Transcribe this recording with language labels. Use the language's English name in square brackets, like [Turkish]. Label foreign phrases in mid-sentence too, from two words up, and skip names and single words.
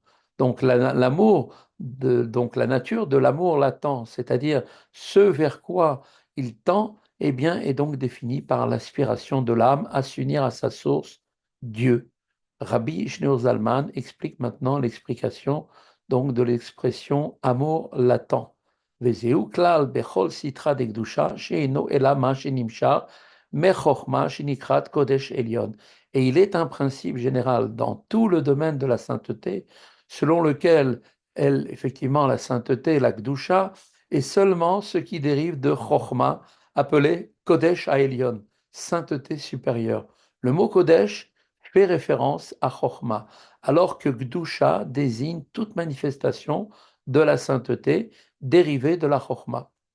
[French] Donc l'amour, donc la nature de l'amour latent, c'est-à-dire ce vers quoi il tend, eh bien, est donc définie par l'aspiration de l'âme à s'unir à sa source, Dieu. Rabbi Shneur Zalman explique maintenant l'explication donc de l'expression amour latent. [Hebrew] וזהו כלל בכל סתרא דקדושה שאינו אלא מה שנמשך מחוכמה שנקראת קודש עליון. [French] Et il est un principe général dans tout le domaine de la sainteté, selon lequel elle, effectivement, la sainteté, la Gdusha, est seulement ce qui dérive de Chokhmah, appelé [Hebrew] קודש העליון, [French] sainteté supérieure. Le mot Kodesh fait référence à Chokhmah, alors que Gdusha désigne toute manifestation de la sainteté dérivée de la Chokhmah.